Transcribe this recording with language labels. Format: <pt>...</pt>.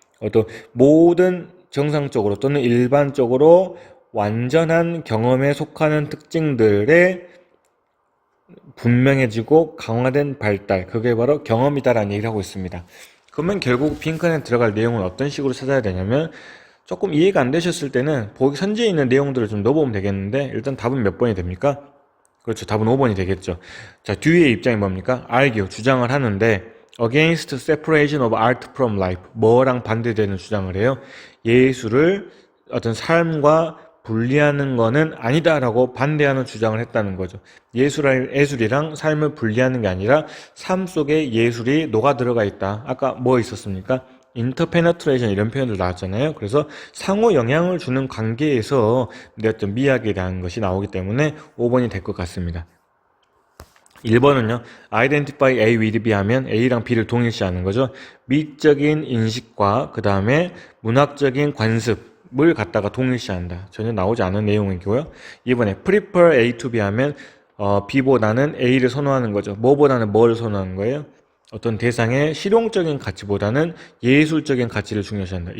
<ko>또 모든 정상적으로 또는 일반적으로 완전한 경험에 속하는 특징들의 분명해지고 강화된 발달, 그게 바로 경험이다라는 얘기를 하고 있습니다. 그러면 결국 빈칸에 들어갈 내용은 어떤 식으로 찾아야 되냐면 조금 이해가 안 되셨을 때는 보기 선지에 있는 내용들을 좀 넣어보면 되겠는데 일단 답은 몇 번이 됩니까? 그렇죠. 답은 5번이 되겠죠. 자, 듀이의 입장이 뭡니까?</ko> <en>argue, 주장을 하는데 against separation of art from life, 뭐랑 반대되는 주장을 해요?</en> <ko>예술을 어떤 삶과 분리하는 거는 아니다라고 반대하는 주장을 했다는 거죠. 예술이랑 삶을 분리하는 게 아니라 삶 속에 예술이 녹아 들어가 있다. 아까 뭐 있었습니까? 인터페네트레이션 이런 표현들 나왔잖아요. 그래서 상호 영향을 주는 관계에서 어떤 미학에 대한 것이 나오기 때문에 5번이 될 것 같습니다. 1번은요. identify A with B 하면 A랑 B를 동일시하는 거죠. 미적인 인식과 그 다음에 문학적인 관습을 갖다가 동일시한다. 전혀 나오지 않은 내용이고요. 2번에 prefer A to B 하면 B보다는 A를 선호하는 거죠. 뭐보다는 뭐를 선호하는 거예요? 어떤 대상의 실용적인 가치보다는 예술적인 가치를 중요시한다.</ko>